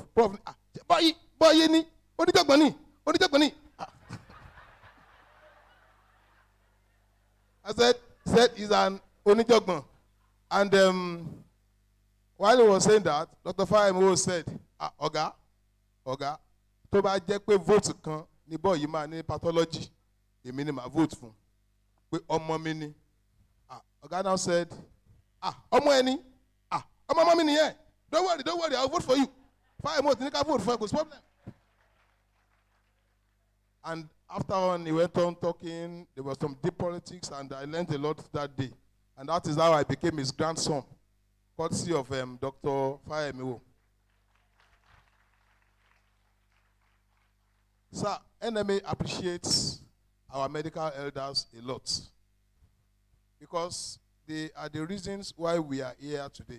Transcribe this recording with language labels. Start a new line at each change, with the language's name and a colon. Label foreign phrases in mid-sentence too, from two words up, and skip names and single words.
English: Prof, boy, ni, what did you money? I said he's an onijogban. And while he was saying that, Dr. Fayemo said, Oga,
Yoruba: tó bá jẹ́ pé vote kan ní boy yìí máa ní pathology, èmi ni máa vote fún. Pé ọmọ mi ni.
English: Oga now said,
Yoruba: ọmọ ẹni, ọmọ ọmọ mi nìyẹn.
English: Don't worry, I'll vote for you.
Yoruba: Fayemo ní ká
English: vote for you,
Yoruba: kò sí problem.
English: And after on, he went on talking. There was some deep politics, and I learned a lot that day. And that is how I became his grandson, courtesy of Dr. Fayemiwo. Sir, NMA appreciates our medical elders a lot because they are the reasons why we are here today.